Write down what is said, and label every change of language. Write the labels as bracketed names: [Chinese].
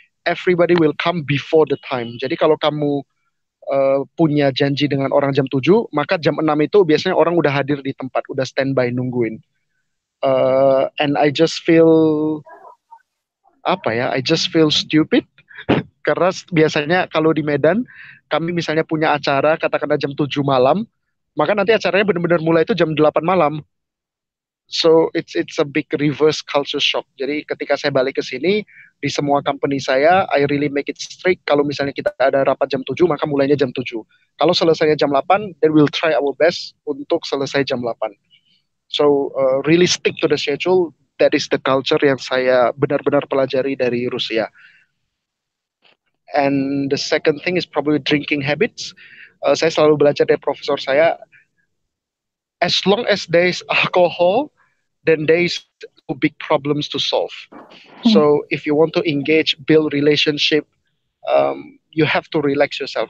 [English] Everybody will come before the time. [Indonesian] Jadi kalau kamu punya janji dengan orang jam 7, maka jam 6 itu biasanya orang udah hadir di tempat, udah standby nungguin. [English] And I just feel I just feel stupid [Indonesian] karena biasanya kalau di Medan kami misalnya punya acara katakanlah jam 7 malam, maka nanti acaranya benar-benar mulai itu jam 8 malam. [English] So it's a big reverse culture shock. [Indonesian] Jadi ketika saya balik ke sini, di semua company saya, [English] I really make it strict. [Indonesian] Kalau misalnya kita ada rapat jam 7, maka mulainya jam 7. Kalau selesainya jam 8, [English] then we'll try our best [Indonesian] untuk selesai jam 8. [English] So really stick to the schedule. That is the culture [Indonesian] yang saya benar-benar pelajari dari Rusia. [English] And the second thing is probably drinking habits. [Indonesian] Saya selalu belajar dari profesor saya, [English] as long as there is alcohol, then there is no big problems to solve. So if you want to engage, build relationship, you have to relax yourself.